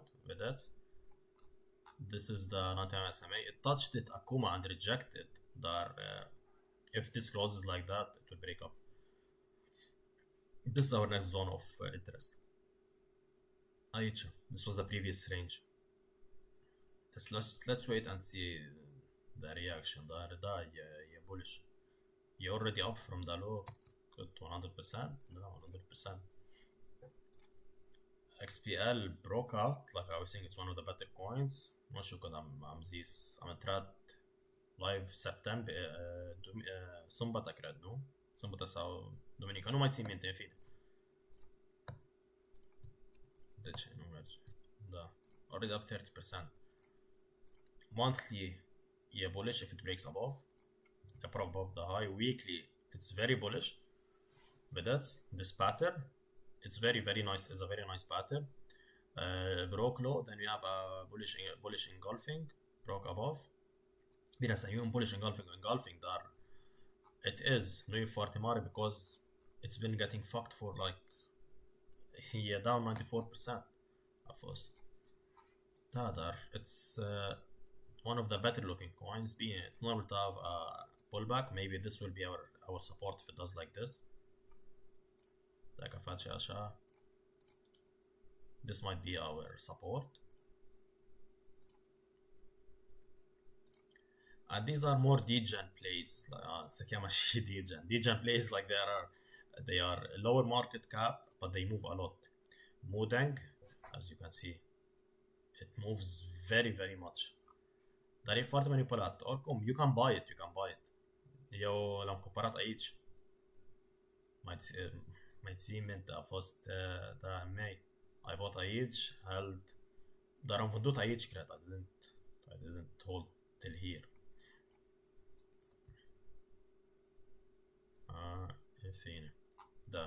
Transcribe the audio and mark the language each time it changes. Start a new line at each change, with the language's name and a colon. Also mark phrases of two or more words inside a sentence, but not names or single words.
English: Vedeți? This is the 99 SMA. It touched it acum and rejected. Dar if this closes like that, it will break up. This is our next zone of interest.
Romanian: Aici.
English: This was the previous range. Let's wait and see the reaction.
Romanian: Dar da, e bullish.
English: You're already up from the low. Good, 100%? No, 100%. XPL broke out, like I was saying, it's one of the better coins.
Romanian: Nu știu când am zis, am intrat live septembrie, sâmbătă cred, nu? Sâmbătă sau duminică, nu mai țin minte, în fine. De ce nu merge? Da,
English: already up 30%. Monthly e bullish if it breaks above the high. Weekly it's very bullish.
Romanian: Vedeți?
English: This pattern, it's very, very nice. It's a very nice pattern. Broke low, then we have a bullish engulfing, broke above.
Romanian: Bine, să e un
English: bullish engulfing,
Romanian: dar
English: it is,
Romanian: nu e foarte mare
English: because it's been getting fucked for like, e down 94%
Romanian: a fost. Da, dar
English: it's one of the better looking coins. Bine, it's normal to have a pullback. Maybe this will be our support if it does like this.
Romanian: Dacă face așa,
English: this might be our support. And these are more degen plays.
Romanian: Se cheamă și degen.
English: Degen plays like they are lower market cap, but they move a lot. Mudeng, as you can see, it moves very, very much.
Romanian: Dar e foarte manipulat. Oricum,
English: you can buy it.
Romanian: Eu l-am cumpărat aici. Mai ții minte, a fost da, May.
English: I bought
Romanian: aici, held. Dar am vândut aici, cred.
English: I didn't hold till here.
Romanian: În fine. Da.